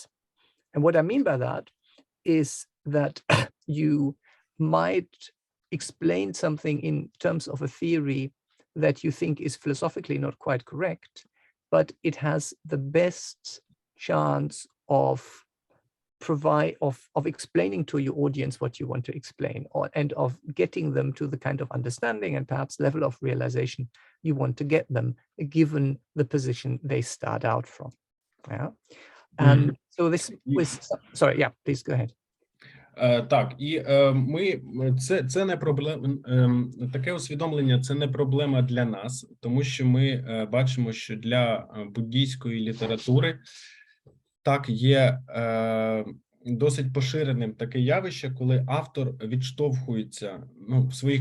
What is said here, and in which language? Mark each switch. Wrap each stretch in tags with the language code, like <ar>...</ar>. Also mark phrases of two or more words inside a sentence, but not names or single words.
<en>And what I mean by that is that you might explain something in terms of a theory that you think is philosophically not quite correct, but it has the best chance of explaining to your audience what you want to explain, and of getting them to the kind of understanding and perhaps level of realization you want to get them, given the position they start out from. Yeah. And so this was, sorry, yeah, please go ahead.</en> <uk>Так, і це не проблема, таке усвідомлення – це не проблема для нас, тому що ми бачимо, що для буддійської літератури так є досить поширеним таке явище, коли автор відштовхується, в</uk>